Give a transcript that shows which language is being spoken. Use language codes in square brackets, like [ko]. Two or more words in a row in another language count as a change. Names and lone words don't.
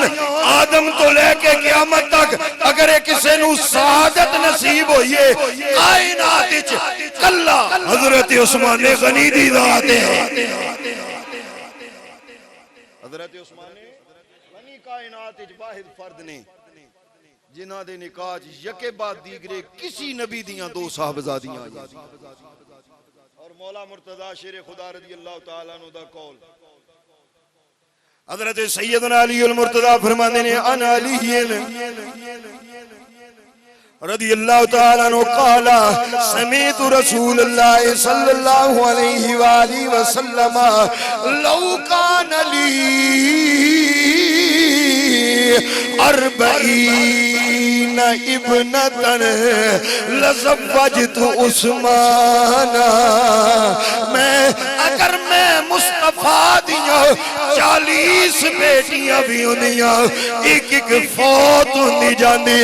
[pa] آدم توں لے کے قیامت تک اگر کسی نوں سعادت نصیب ہوئی ہے کائنات وچ کلا حضرت عثمان غنی دی ذات ہے. حضرت عثمان غنی کائنات وچ واحد فرد نے جنہاں دے نکاح [fa] یکے بعد دیگرے [pa] کسی نبی دیاں دو صاحبزادیاں اور مولا مرتضیٰ شیر خدا [ar] رضي الله تعالى عنه [pa] دا قول. حضرت سیدنا علی المرتضیٰ فرماندے نے [ar] عن علي رضي الله تعالى عنه قال سمعت رسول الله صلى الله عليه وآله وسلم لو كان لي أربعين ابنةً لزوجت عثمان, [pa] میں اگر میں مصطفیٰ دیاں 40 دھیاں وی ہوندیاں اک اک فوت ہوندی جاندی.